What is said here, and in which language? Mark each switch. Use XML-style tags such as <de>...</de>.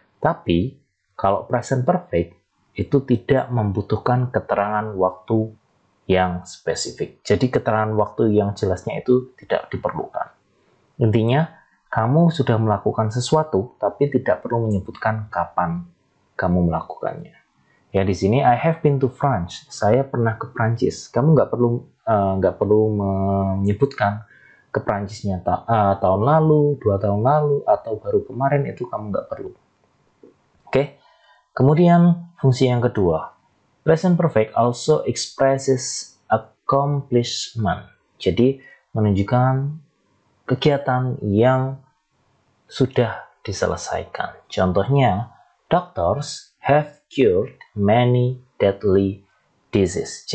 <id>Tapi kalau present perfect itu tidak membutuhkan keterangan waktu yang spesifik. Jadi keterangan waktu yang jelasnya itu tidak diperlukan. Intinya, kamu sudah melakukan sesuatu tapi tidak perlu menyebutkan kapan kamu melakukannya. Ya, di sini</id> <en>I have been to France.</en> <id>Saya pernah ke Prancis. Kamu nggak perlu menyebutkan ke Prancisnya tahun lalu, 2 tahun lalu, atau baru kemarin, itu kamu nggak perlu. Oke, kemudian fungsi yang kedua,</id> <en>present perfect also expresses accomplishment.</en> <id>Jadi menunjukkan kegiatan yang sudah diselesaikan.</id> <en>Contohnya, doctors have cured many deadly diseases.</en>